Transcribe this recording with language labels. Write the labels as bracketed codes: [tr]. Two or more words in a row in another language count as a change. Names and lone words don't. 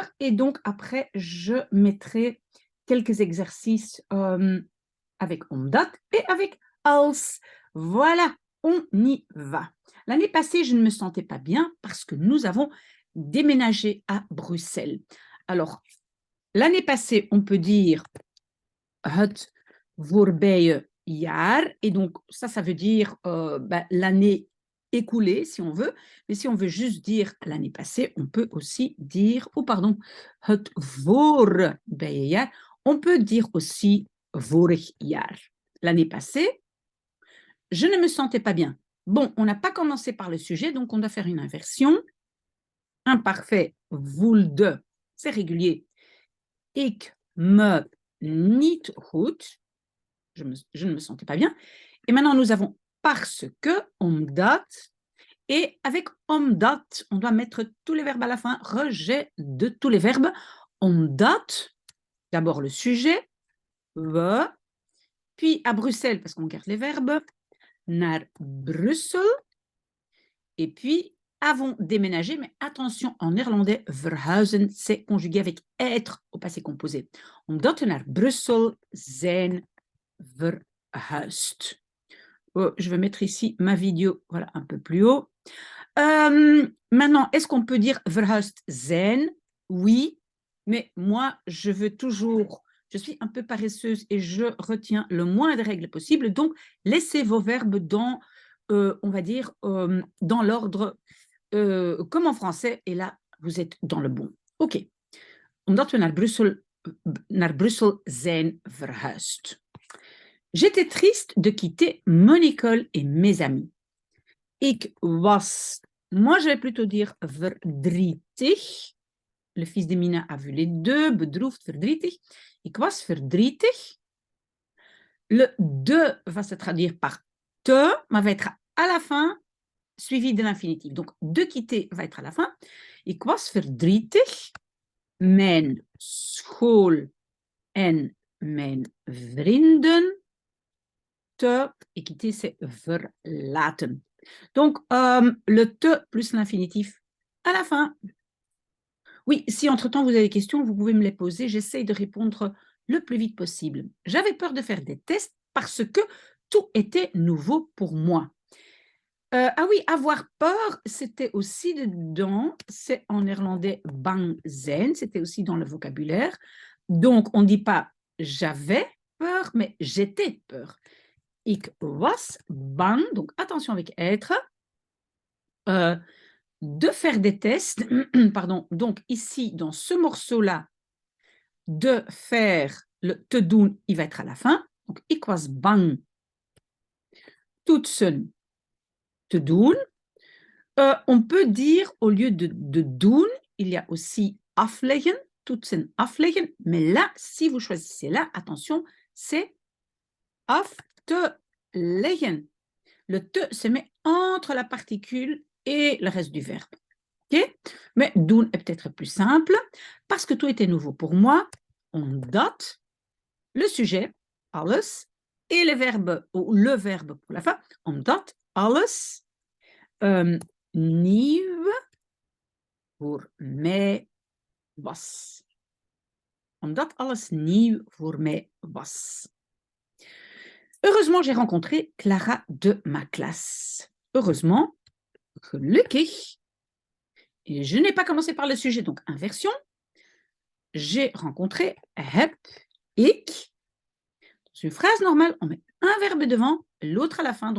[fr] Et donc, après, je mettrai quelques exercices avec omdat et avec als. Voilà, on y va. L'année passée, je ne me sentais pas bien parce que nous avons déménagé à Bruxelles. Alors, l'année passée, on peut dire [nl] het voorbije jaar. [fr] Et donc, ça veut dire l'année écoulée, si on veut. Mais si on veut juste dire l'année passée, on peut aussi dire, [nl] het voorbije jaar. [fr] On peut dire aussi [nl] vorig jaar. [fr] L'année passée, je ne me sentais pas bien. Bon, on n'a pas commencé par le sujet, donc on doit faire une inversion. Imparfait, voelde, c'est régulier. [nl] Ik me niet goed. [fr] Je ne me sentais pas bien. Et maintenant, nous avons parce que, omdat. Et avec omdat, on doit mettre tous les verbes à la fin, rejet de tous les verbes. Omdat, d'abord le sujet, we, puis à Bruxelles, parce qu'on garde les verbes, [nl] naar Brussel, [fr] et puis avons déménagé, mais attention, en néerlandais, verhuizen, c'est conjugué avec être au passé composé. [nl] Omdat we naar Brussel zijn verhuisd. [fr] Oh, je vais mettre ici ma vidéo, voilà, un peu plus haut. Maintenant, est-ce qu'on peut dire [nl] verhuisd zijn? [fr] Oui, mais moi, je suis un peu paresseuse et je retiens le moins de règles possible. Donc, laissez vos verbes dans, on va dire, dans l'ordre comme en français. Et là, vous êtes dans le bon. OK. [nl] Omdat we naar Brussel zijn verhuisd. [fr] J'étais triste de quitter mon école et mes amis. [nl] Ik was, [fr] moi je vais plutôt dire verdrietig. Le fils de Mina a vu les deux, [nl] bedroefd, verdrietig. Ik was verdrietig. [fr] Le de va se traduire par te, mais va être à la fin, suivi de l'infinitif. Donc, de quitter va être à la fin. [nl] Ik was verdrietig. Mijn school en mijn vrienden. Te, [fr] et quitter, c'est verlaten. Donc, le te plus l'infinitif à la fin. Oui, si entre-temps vous avez des questions, vous pouvez me les poser. J'essaye de répondre le plus vite possible. J'avais peur de faire des tests parce que tout était nouveau pour moi. Ah oui, avoir peur, c'était aussi dedans, c'est en néerlandais [nl] bang zijn, [fr] c'était aussi dans le vocabulaire. Donc, on ne dit pas j'avais peur, mais j'étais peur. [nl] Ik was bang, [fr] donc attention avec être, de faire des tests, pardon, donc ici, dans ce morceau-là, de faire le [nl] te doen, [fr] il va être à la fin. Donc, [nl] ik was bang toetsen te doen. [fr] On peut dire, au lieu de doen, il y a aussi afleggen, [nl] toetsen afleggen, [fr] mais là, si vous choisissez là, attention, c'est [nl] af te leggen. [fr] Le te se met entre la particule et le reste du verbe. Okay? Mais doen est peut-être plus simple parce que tout était nouveau pour moi. Omdat, le sujet, alles, et le verbe pour la fin, [nl] omdat alles nieuw voor mij was. Omdat alles nieuw voor mij was. [fr] Heureusement, j'ai rencontré Clara de ma classe. Heureusement, gelukkig. Et je n'ai pas commencé par le sujet, donc inversion. J'ai rencontré, [nl] heb ik. [fr] Dans une phrase normale, on met un verbe devant l'autre à la fin.